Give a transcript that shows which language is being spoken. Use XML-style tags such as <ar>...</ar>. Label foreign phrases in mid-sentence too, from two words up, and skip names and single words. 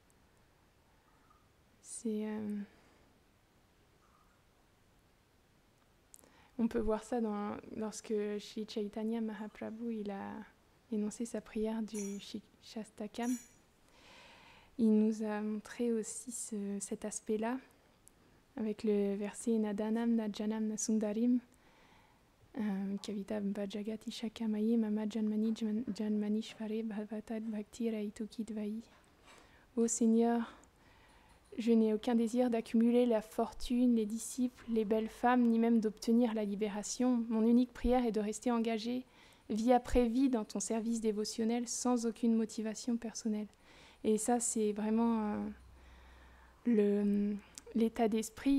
<fr>On peut voir ça lorsque Sri Chaitanya Mahaprabhu il a énoncé sa prière du Shastakam. Il nous a montré aussi cet aspect-là avec le verset</fr> <sa>नधनं नजनं नसुन्दरीं कवितां वाजगदीश कामये मम जन्मनि जन्मनीश्वरे भवतात् भक्तिरहैतुकी त्वयि.</sa> <fr>Ô Seigneur, je n'ai aucun désir d'accumuler la fortune, les disciples, les belles femmes, ni même d'obtenir la libération. Mon unique prière est de rester engagée vie après vie dans ton service dévotionnel sans aucune motivation personnelle. Et ça, c'est vraiment l'état d'esprit.</fr>